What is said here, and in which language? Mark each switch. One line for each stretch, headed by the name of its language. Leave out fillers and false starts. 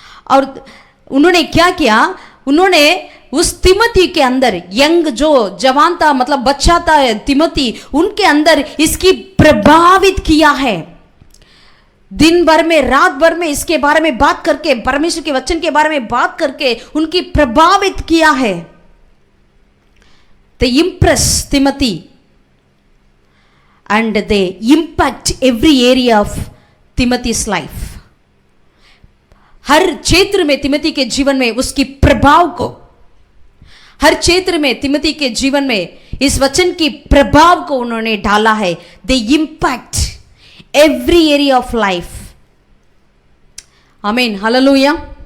Hindi: और उन्होंने क्या किया, उन्होंने उस तिमोथी के अंदर, यंग जो जवान था, मतलब बच्चा था तिमोथी, उनके अंदर इसकी प्रभावित किया है। दिन भर में, रात भर में इसके बारे में बात करके, परमेश्वर के वचन के बारे में बात करके उनकी प्रभावित किया है।
English: They impress Timothy and they impact every area of Timothy's life.
Hindi: हर क्षेत्र में तिमोथी के जीवन में उसकी प्रभाव को, हर क्षेत्र में तिमोथी के जीवन में इस वचन की प्रभाव को उन्होंने डाला है।
English: They impact every area of life. आमीन, हालेलुया।